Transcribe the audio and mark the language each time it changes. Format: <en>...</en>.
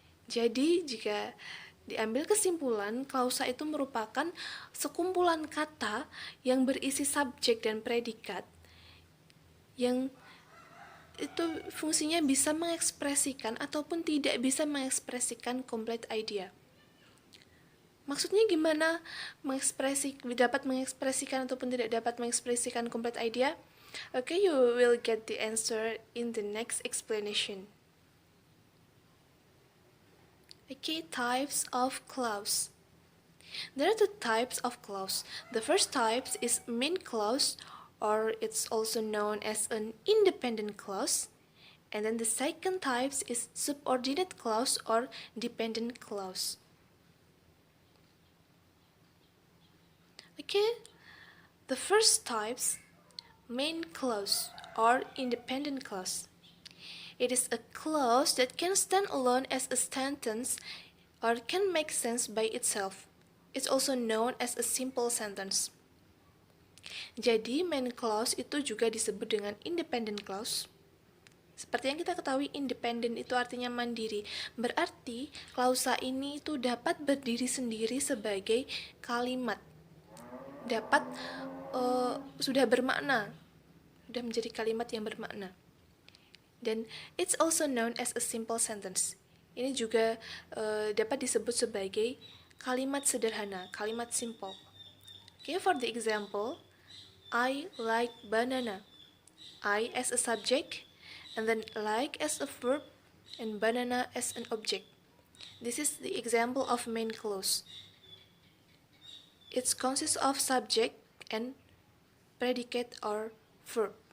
<id>Jadi jika diambil kesimpulan, klausa itu merupakan sekumpulan kata yang berisi subjek dan predikat yang itu fungsinya bisa mengekspresikan ataupun tidak bisa mengekspresikan complete idea. Maksudnya gimana dapat mengekspresikan ataupun tidak dapat mengekspresikan complete idea?</id> <en>Okay, you will get the answer in the next explanation. Okay, types of clause. There are two types of clause. The first type is main clause, or it's also known as an independent clause. And then the second type is subordinate clause or dependent clause. Okay, the first types, main clause or independent clause. It is a clause that can stand alone as a sentence or can make sense by itself. It's also known as a simple sentence.</en> <id>Jadi main clause itu juga disebut dengan independent clause. Seperti yang kita ketahui, independent itu artinya mandiri. Berarti klausa ini itu dapat berdiri sendiri sebagai kalimat. Dapat sudah bermakna, sudah menjadi kalimat yang bermakna. Dan</id> <en>it's also known as a simple sentence.</en> <id>Ini juga dapat disebut sebagai kalimat sederhana, kalimat simple.</id> <en>Okay, for the example, I like banana. I as a subject, and then like as a verb, and banana as an object. This is the example of main clause. It consists of subject and predicate or verb.</en>